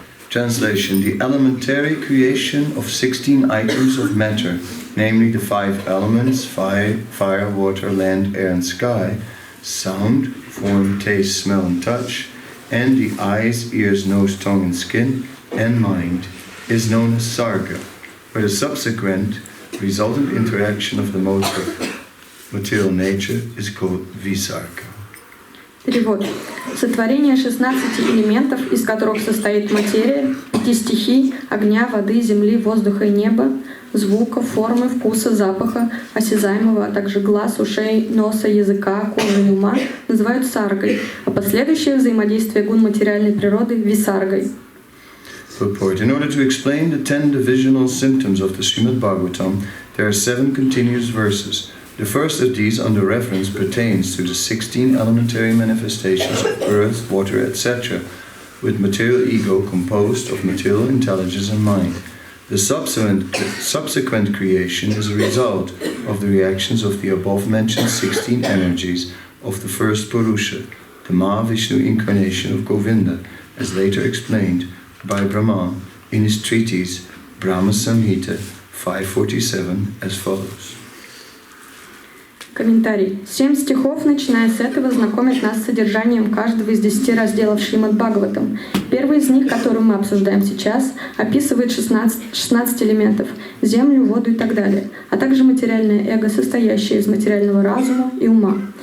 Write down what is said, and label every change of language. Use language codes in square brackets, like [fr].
[en] Translation: the elementary creation of 16 items of matter, namely the 5 elements, fire, water, land, air and sky, sound, form, taste, smell and touch, and the eyes, ears, nose, tongue and skin, and mind, is known as sarga, where the subsequent resultant interaction of the modes of material nature is called visarga. [ru] Перевод. Сотворение 16 элементов, из которых состоит материя, 5 стихий, огня, воды, земли, воздуха и неба, звука, формы, вкуса, запаха, осязаемого, а также глаз, ушей, носа, языка, кожи и ума, называют саргой, а последующее взаимодействие гун материальной природы — висаргой. [en] Purport. In order to explain the 10 divisional symptoms of the Srimad Bhagavatam, there are 7 continuous verses. The first of these, under reference, pertains to the 16 elementary manifestations of earth, water, etc., with material ego composed of material intelligence and mind. The subsequent creation is a result of the reactions of the above-mentioned 16 energies of the first Purusha, the Mahavishnu incarnation of Govinda, as later explained by Brahma in his treatise Brahma Samhita 547 as follows. [ru] Комментарий. 7 стихов, начиная с этого, знакомят нас с содержанием каждого из 10 разделов Шримад Бхагаватам. Первый из них, который мы обсуждаем сейчас, описывает 16 элементов — землю, воду и так далее, а также материальное эго, состоящее из материального разума и ума.